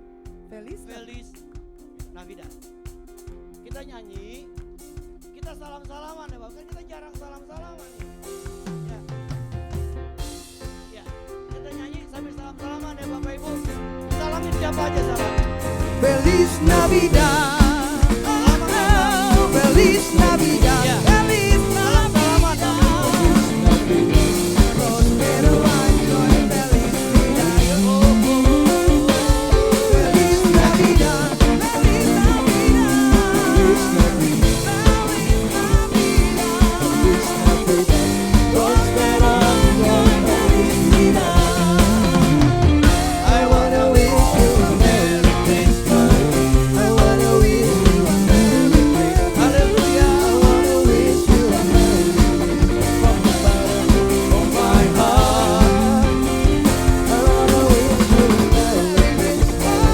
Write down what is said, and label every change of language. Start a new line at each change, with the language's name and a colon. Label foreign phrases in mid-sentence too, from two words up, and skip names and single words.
Spanish: Feliz. Feliz Navidad.
Indonesian: Kita nyanyi, kita salam-salaman ya Bapak, kan kita jarang salam-salaman nih. Ya. Ya, kita nyanyi sambil salam-salaman ya Bapak Ibu. Salamin siapa aja salam.
Spanish: Feliz Navidad. Oh, Feliz Navidad.
Indonesian: Ya.
Spanish: Feliz
Indonesian: Salam-salaman ya.
Spanish: Prospero año y felicidad. Feliz Navidad. Feliz Navidad. Feliz Navidad. Prospero año y felicidad.
English: I wanna wish you a Merry Christmas. I wanna wish you a Merry Christmas. Haleluya. I wanna wish you a Merry Christmas from the bottom of my heart. I wanna wish you a Merry Christmas.